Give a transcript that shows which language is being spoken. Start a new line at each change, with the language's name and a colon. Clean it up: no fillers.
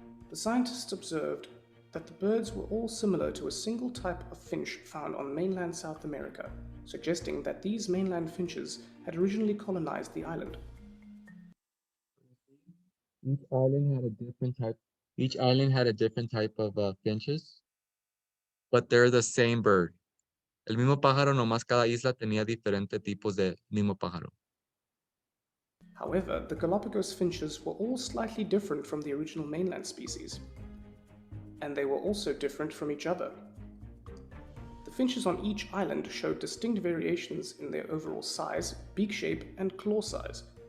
English: The scientists observed that the birds were all similar to a single type of finch found on mainland South America, suggesting that these mainland finches had originally colonized the island. Each island had a different type of finches, but they're the same bird.
Spanish: El mismo pájaro, nomás cada isla tenía diferentes tipos de mismo pájaro.
English: However, the Galapagos finches were all slightly different from the original mainland species, and they were also different from each other. The finches on each island showed distinct variations in their overall size, beak shape, and claw size.